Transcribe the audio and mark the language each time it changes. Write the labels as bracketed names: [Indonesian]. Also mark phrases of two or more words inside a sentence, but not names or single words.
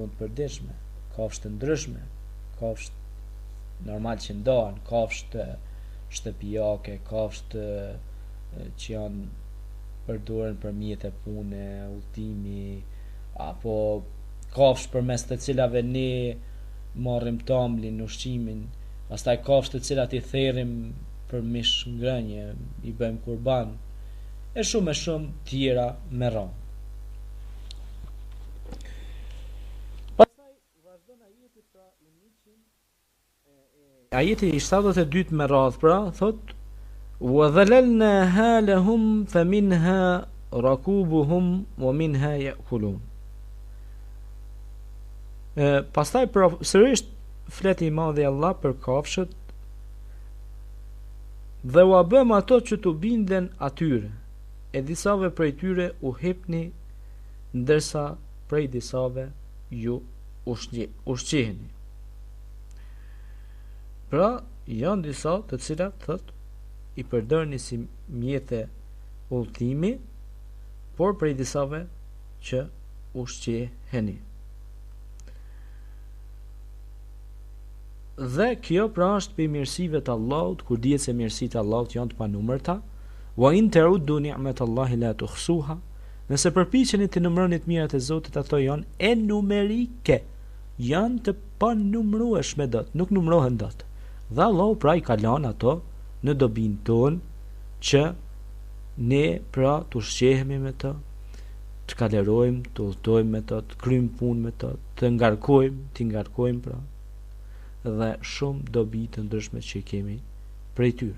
[Albanian] tonë përditshme, kafshë të ndryshme, kafshë normal që ndahen, kafshë shtëpiake, kafshë që janë përdoren për mjete pune, udhëtimi, apo kafshë përmes të cilave ne marrim tamlin, ushqimin, pastaj kafshë të cilat i therrim për mish ngrënje, i bëjmë kurban, e shumë tjera me radhë. Pastaj vazhdon ajeti pra ajeti i 72 me radhë pra, thot [Arabic] وَذَلَلْنَاهَا لَهُمْ فَمِنْهَا رَكُوبُهُمْ وَمِنْهَا يَأْكُلُونَ. [Albanian] Pastaj sërish fleti i madh i Allah për kafshët dhe u bëm ato që tu binden atyre, e disave prej tyre u hipni, ndërsa prej disave ju ushqiheni. Pra, janë disa të cilat thot i përdorni si mjete udhëtimi, por prej disave që ushqiheni. Dhe kjo pra është për mirësive të Allahut, kur dihet se mirësitë e Allahut janë të panumërta, [Arabic] وإن تعدوا نعمة الله لا تحصوها, [Albanian] nëse përpiqeni të numëroni të mirat e Zotit, ato janë enumerike, janë të panumërueshme dot, nuk numërohen dot. Dhe Allahu pra i ka lënë ato në dobinë tonë që ne pra të ushqehemi me të, të kalerojmë, të udhtojmë me të, të kryjmë punë me të, të ngarkojmë pra, dhe shumë dobi të ndryshme që i kemi prej tyre.